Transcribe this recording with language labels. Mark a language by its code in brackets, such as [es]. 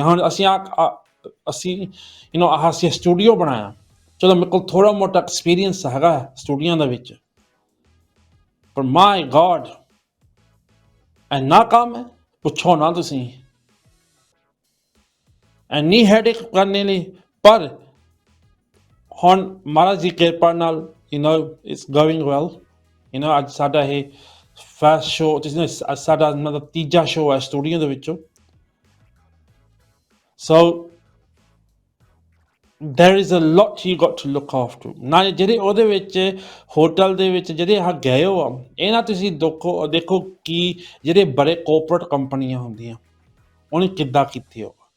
[pa] ਹੁਣ ਅਸੀਂ ਅਸੀਂ ਸਟੂਡੀਓ ਬਣਾਇਆ, ਚਲੋ ਮੇਰੇ ਕੋਲ ਥੋੜ੍ਹਾ ਮੋਟਾ ਐਕਸਪੀਰੀਅੰਸ ਹੈਗਾ ਸਟੂਡੀਓ ਦੇ ਵਿੱਚ, ਪਰ ਮਾਈ ਗॉड ਇੰਨਾ ਕੰਮ ਹੈ ਪੁੱਛੋ ਨਾ ਤੁਸੀਂ, ਇੰਨੀ ਹੈਡੇਕ ਕਰਨੇ ਲਈ। ਪਰ ਹੁਣ ਮਹਾਰਾਜ ਦੀ ਕਿਰਪਾ ਨਾਲ [en] it's going well, [pa] ਅੱਜ ਸਾਡਾ ਇਹ ਫਸਟ ਸ਼ੋ, ਸਾਡਾ ਮਤਲਬ ਤੀਜਾ ਸ਼ੋ ਹੈ ਸਟੂਡੀਓ ਦੇ ਵਿੱਚੋਂ। [en] So there is a lot you got to look after। [pa] ਨਾ ਜਿਹੜੇ ਉਹਦੇ ਵਿੱਚ ਹੋਟਲ ਦੇ ਵਿੱਚ ਜਿਹੜੇ ਗਏ ਹੋ ਆ, ਇਹ ਨਾ ਤੁਸੀਂ ਦੇਖੋ ਕਿ ਜਿਹੜੇ ਬੜੇ ਕੋਪਰੇਟ ਕੰਪਨੀਆਂ ਹੁੰਦੀਆਂ ਉਹਨੇ ਕਿੱਦਾਂ ਕੀਤੀ ਹੋ।